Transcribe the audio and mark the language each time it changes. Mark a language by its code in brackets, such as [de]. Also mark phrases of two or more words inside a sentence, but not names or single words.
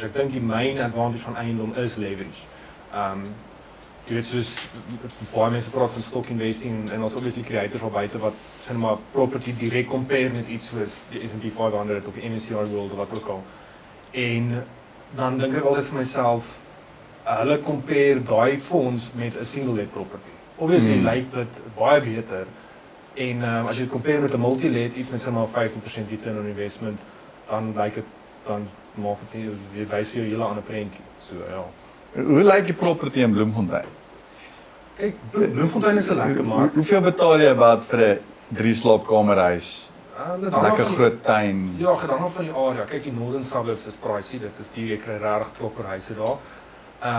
[af] Ek dink die [en] main advantage [af] van eiendom is leverage. Jy weet soos baie mense praat van [en] stock investing [af] en ons [en] obviously creators [af] al buite wat sê maar property direk compare met iets soos die S&P 500 of die MSCI World of wat ook al. En dan dink ek altyd vir myself, hulle compare daai fonds met 'n [en] single let property. [af] Obviously lyk dit baie beter. En as jy dit compare met 'n multi-let, iets met sommer 15% [en] return on investment, [af] dan lyk dit dan maak dit nie wys vir jou 'n hele ander prentjie. So ja. Hoe lyk die property in Bloemfontein? Kyk, Bloemfontein is 'n lekker mark. Hoeveel betaal jy wat vir 'n 3-slaapkamerhuis? Lekker van groot tuin. Ja, gedang af van die area. Kyk, die Northern Suburbs is pricey. Dit is duur, jy kry regtig proper huise daar.